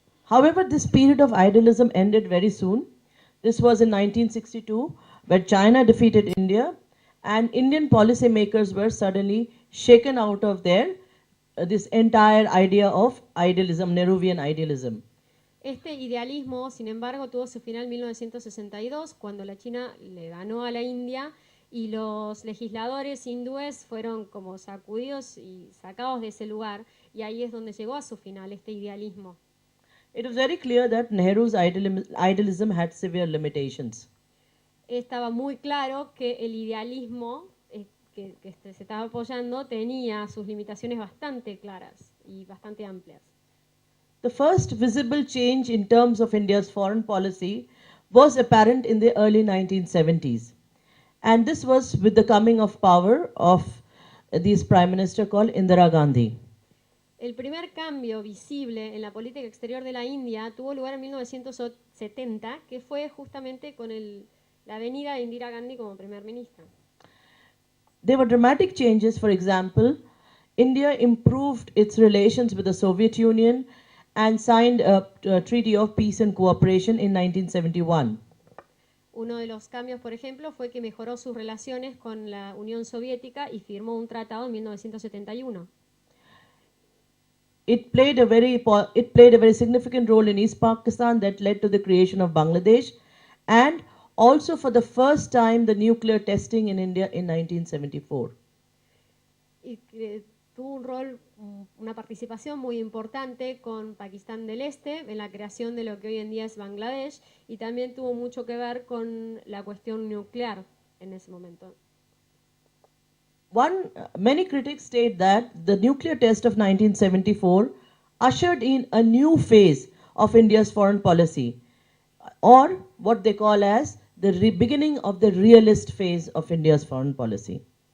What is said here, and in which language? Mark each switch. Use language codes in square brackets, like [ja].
[en] However, this period of idealism ended very soon. This was in 1962, where China defeated India, and Indian policymakers were suddenly shaken out of their this entire idea of idealism, Nehruvian idealism. [es] Este idealismo, sin embargo, tuvo su final en 1962, cuando la China le ganó a la India y los legisladores hindúes fueron como sacudidos y sacados de ese lugar, y ahí es donde llegó a su final este idealismo. [en] It was very clear that Nehru's idealism had severe limitations. [es] Estaba muy claro que el idealismo que se estaba apoyando tenía sus limitaciones bastante claras y bastante amplias. [en] The first visible change in terms of India's foreign policy was apparent in the early 1970s. And this was with the coming of power of this prime minister called Indira Gandhi. [es] El primer cambio visible en la política exterior de la India tuvo lugar en 1970, que fue justamente con la venida de Indira Gandhi como primer ministra. [en] There were dramatic changes. For example, India improved its relations with the Soviet Union and signed a Treaty of Peace and Cooperation in 1971. [es] Uno de los cambios, por ejemplo, fue que mejoró sus relaciones con la Unión Soviética y firmó un tratado en 1971. [en] It played a very significant role in East Pakistan that led to the creation of Bangladesh, and also for the first time the nuclear testing in India in 1974. [es] Y tuvo un rol, una participación muy importante con Pakistán del Este en la creación de lo que hoy en día es Bangladesh, y también tuvo mucho que ver con la cuestión nuclear en ese momento. [en] Many critics state that the nuclear test of 1974 ushered in a new phase of India's foreign policy, or what they call as the beginning of the realist phase of India's foreign policy.